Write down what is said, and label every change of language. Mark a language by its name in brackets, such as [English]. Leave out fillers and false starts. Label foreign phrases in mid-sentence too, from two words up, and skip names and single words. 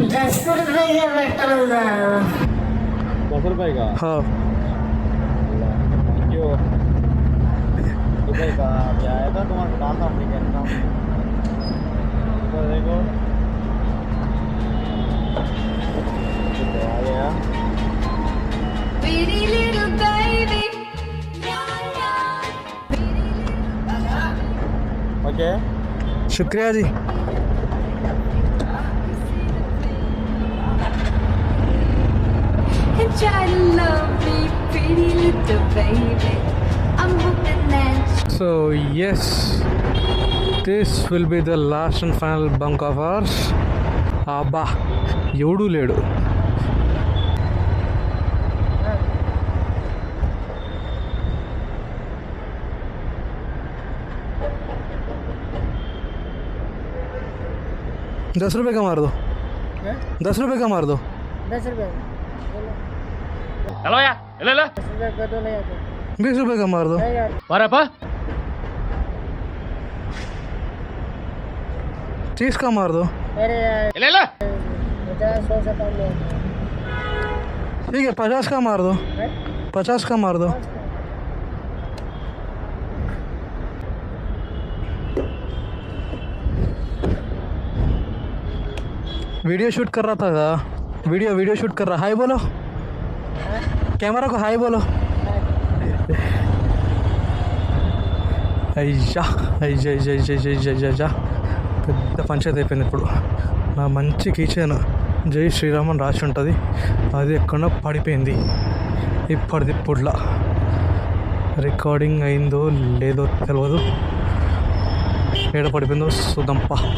[Hindi] ₹10 का. हाँ, क्यों ₹10 का अभी आया था तुम्हारे नाम था अपने कहना तो देखो आ गया. [English] Pretty little baby. [Hindi] ओके शुक्रिया जी. [English] And try to love me, pretty little baby. I'm hoping that So yes, this will be the last and final bunk of ours. [Telugu] అబ్బా ఎవడూ లేడు. [Hindi] ₹10 का मार दो. ₹10 का मार दो. ₹10 [Telugu] హలో యా ఎలా [Hindi] ₹10 तो नहीं आते. ₹20 का मार दो. नहीं यार వారాపా 30 का मार दो. अरे यार [Telugu] ఎలా [Hindi] 50 100 से कम नहीं आते. ठीक है 50 का मार दो. 50 का मार दो. वीडियो शूट कर रहा था वीडियो शूट कर रहा, हाय बोलो कैमरा को, हाय बोलो. [Telugu] అయ్యా అయ్యా పెద్ద పంచాయతీ అయిపోయింది ఇప్పుడు. నా మంచి కిచెన్ జై శ్రీరామ్ అని రాసి ఉంటుంది, అది ఎక్కడో పడిపోయింది. ఇప్పుడులా రికార్డింగ్ అయిందో లేదో తెలియదు, ఏడ పడిపోయిందో చూద్దాంపా.